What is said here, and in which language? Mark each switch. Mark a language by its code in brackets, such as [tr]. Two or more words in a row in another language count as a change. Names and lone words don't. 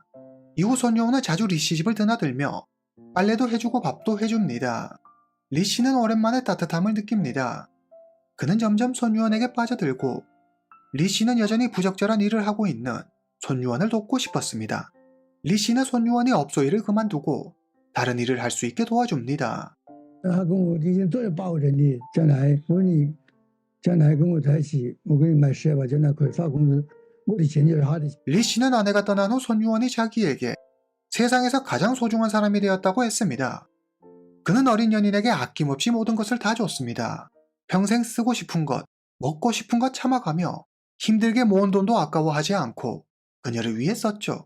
[ko] 이후 손유원은 자주 리씨 집을 드나들며 빨래도 해주고 밥도 해줍니다. 리씨는 오랜만에 따뜻함을 느낍니다. 그는 점점 손유원에게 빠져들고 리씨는 여전히 부적절한 일을 하고 있는 손유원을 돕고 싶었습니다. 리씨는 손유원이 업소 일을 그만두고 다른 일을 할 수 있게 도와줍니다. [zh] 他跟我已经做了保证的，将来我说你将来跟我在一起，我给你买车吧，将来可以发工资，我的钱就是他的钱。 [ko] 리씨는 아내가 떠난 후 손유원이 자기에게 세상에서 가장 소중한 사람이 되었다고 했습니다. 그는 어린 연인에게 아낌없이 모든 것을 다 줬습니다. 평생 쓰고 싶은 것, 먹고 싶은 것 참아가며 힘들게 모은 돈도 아까워하지 않고 그녀를 위해 썼죠.